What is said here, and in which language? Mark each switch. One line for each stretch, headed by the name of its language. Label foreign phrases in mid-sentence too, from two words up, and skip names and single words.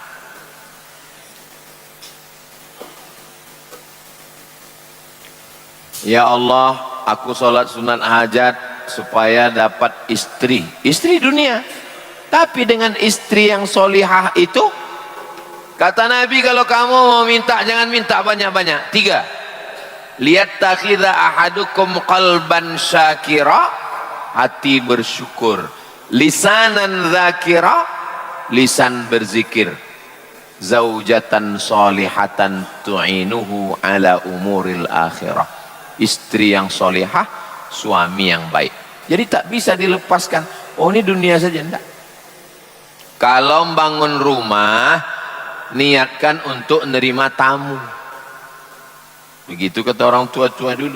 Indonesian: Ya Allah, aku sholat sunat hajat supaya dapat istri dunia. Tapi dengan istri yang solihah itu, kata Nabi, kalau kamu mau minta jangan minta banyak-banyak.
Arabic: لي تتخذ أحدكم قلبا شاكرا,
Indonesian: hati bersyukur,
Arabic: لسانا ذاكرا,
Indonesian: lisan berzikir,
Arabic: زوجة صالحة تعينه على أمور الآخرة,
Indonesian: istri yang solihah, suami yang baik. Jadi tak bisa dilepaskan, oh ini dunia saja, enggak. Kalau bangun rumah, niatkan untuk menerima tamu. Begitu kata orang tua-tua dulu.